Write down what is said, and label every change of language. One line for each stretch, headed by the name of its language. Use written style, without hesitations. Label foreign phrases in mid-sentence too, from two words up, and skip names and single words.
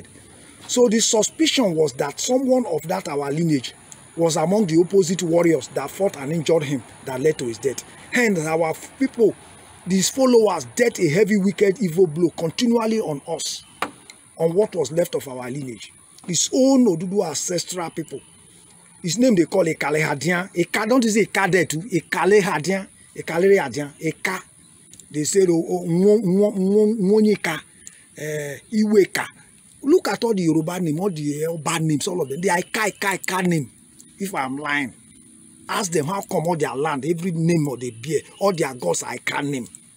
English: So the suspicion was that someone of that our lineage was among the opposite warriors that fought and injured him that led to his death. Hence our people, these followers, dealt a heavy, wicked, evil blow continually on us, on what was left of our lineage. His own Oduduwa ancestral people. His name they call Ekalehadian. Eka, don't you say Eka there too? Ekalehadian. Ekalehadian. Eka. They said Mwonyeka. Iweka. Look at all the Yoruba name, all the bad names, all of them. They are Eka name. If I'm lying, ask them how come all their land, every name of the beer, all their gods are Eka name.